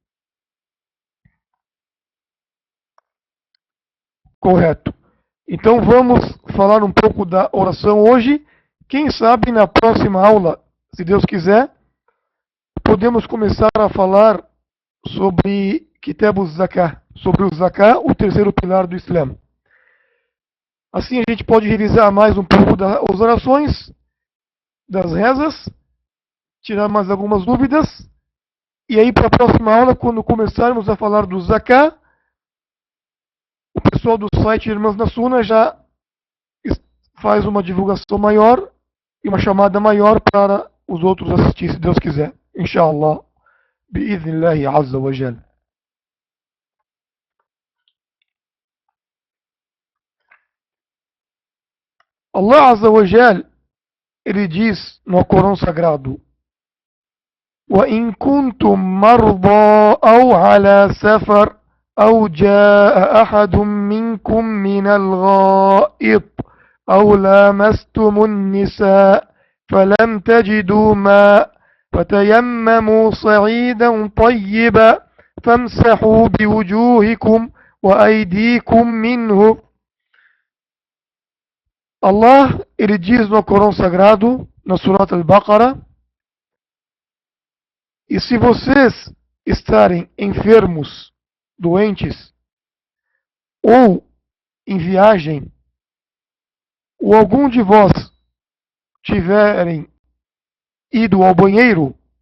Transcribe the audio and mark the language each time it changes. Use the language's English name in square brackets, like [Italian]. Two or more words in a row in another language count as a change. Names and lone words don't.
[Portuguese] Correto. Então vamos falar um pouco da oração hoje. Quem sabe na próxima aula, se Deus quiser, podemos começar a falar sobre Kitab al-Zakah, sobre o Zakah, o terceiro pilar do Islã. Assim a gente pode revisar mais um pouco das orações, das rezas, tirar mais algumas dúvidas, e aí para a próxima aula, quando começarmos a falar do Zakah, o pessoal do site Irmãs na Sunna já faz uma divulgação maior e uma chamada maior para os outros assistir, se Deus quiser. Inshallah. [Arabic] بإذن الله عز وجل. الله عز وجل, [Portuguese] ele diz no Corão Sagrado: [Arabic] وَإِن كُنتُم مَّرْضَىٰ أَوْ عَلَىٰ سَفَرٍ أَوْ جَاءَ أَحَدٌ مِّنكُم مِّنَ الْغَائِطِ أَوْ لَامَسْتُمُ النِّسَاءَ فَلَمْ تَجِدُوا مَاءً فَتَيَمَّمُوا صَعِيدًا طَيِّبًا فَامْسَحُوا بِوُجُوهِكُمْ وَأَيْدِيكُمْ مِنْهُ. [Portuguese] Allah, ele diz no Corão Sagrado, na Surat Al-Baqarah: e se vocês estarem enfermos, doentes, ou em viagem, ou algum de vós tiverem ido ao banheiro,